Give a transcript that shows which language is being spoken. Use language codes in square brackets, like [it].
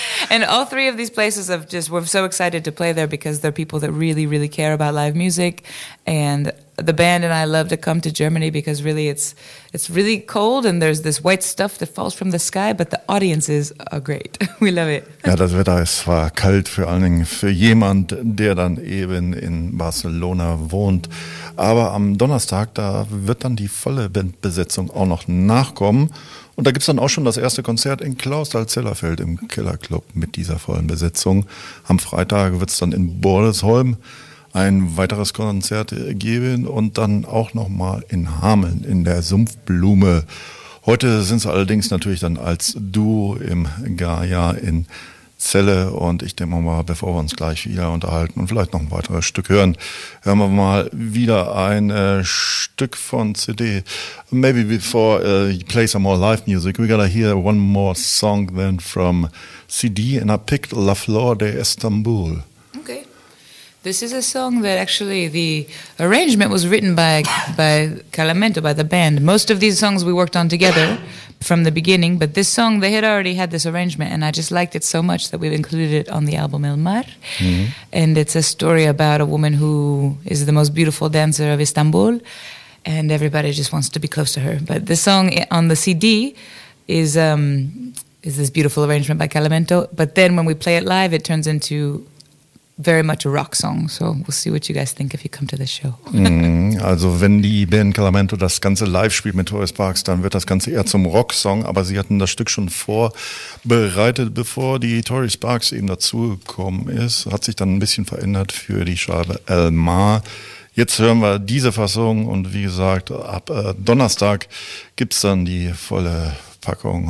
[en] And all three of these places we're so excited to play there because they're people that really, really care about live music. And the band and I love to come to Germany because really it's really cold and there's this white stuff that falls from the sky, but the audiences are great. We love it. [de] Ja, das Wetter ist zwar kalt, vor allen Dingen für jemand, der dann eben in Barcelona wohnt. Aber am Donnerstag, da wird dann die volle Bandbesetzung auch noch nachkommen. Und da gibt's dann auch schon das erste Konzert in Clausthal-Zellerfeld im Kellerclub mit dieser vollen Besetzung. Am Freitag wird's dann in Bordesholm ein weiteres Konzert geben und dann auch nochmal in Hameln in der Sumpfblume. Heute sind sie allerdings natürlich dann als Duo im Garcia in Celle, und ich denke mal, bevor wir uns gleich wieder unterhalten und vielleicht noch ein weiteres Stück hören wir mal wieder ein Stück von CD. [en] Maybe before you play some more live music, we gotta hear one more song then from CD, and I picked La Flor de Istanbul. Okay. This is a song that actually the arrangement was written by Calamento, by the band. Most of these songs we worked on together from the beginning, but this song, they had already had this arrangement, and I just liked it so much that we've included it on the album El Mar. Mm-hmm. And it's a story about a woman who is the most beautiful dancer of Istanbul, and everybody just wants to be close to her. But the song on the CD is this beautiful arrangement by Calamento, but then when we play it live, it turns into very much a rock song, so we'll see what you guys think if you come to the show. [de] Also wenn die Band Calamento das Ganze live spielt mit Tori Sparks, dann wird das Ganze eher zum Rocksong, aber sie hatten das Stück schon vorbereitet, bevor die Tori Sparks eben dazugekommen ist. Hat sich dann ein bisschen verändert für die Scheibe El Mar. Jetzt hören wir diese Fassung, und wie gesagt, ab Donnerstag gibt's dann die volle Packung.